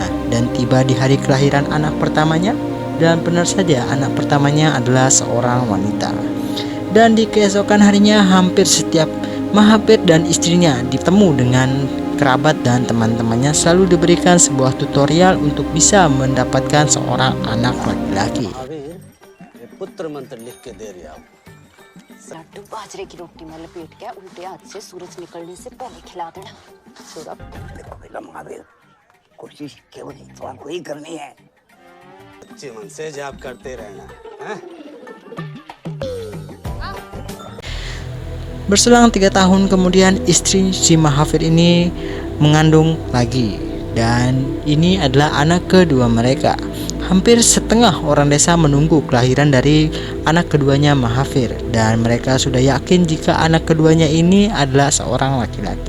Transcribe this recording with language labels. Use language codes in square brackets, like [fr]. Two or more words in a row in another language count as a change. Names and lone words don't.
[id] Dan tiba di hari kelahiran anak pertamanya, dan benar saja anak pertamanya adalah seorang wanita. Dan di keesokan harinya hampir setiap Mahavir dan istrinya ditemu dengan kerabat dan teman-temannya selalu diberikan sebuah tutorial untuk bisa mendapatkan seorang anak laki-laki. [hi] पुत्र मंत्र लिख के दे रही हूं। लड्डू बाजरे की रोटी में लपेट के उल्टे हाथ से सूरज निकलने से पहले खिला देना। देखो महावीर, कोशिश केवल ईश्वर को ही करनी है। अच्छे मन से जाप करते रहना है? [id] Berselang 3 tahun kemudian, istri si Mahavir ini mengandung lagi, dan ini adalah anak kedua mereka. Hampir setengah orang desa menunggu kelahiran dari anak keduanya Mahavir, dan mereka sudah yakin jika anak keduanya ini adalah seorang laki-laki.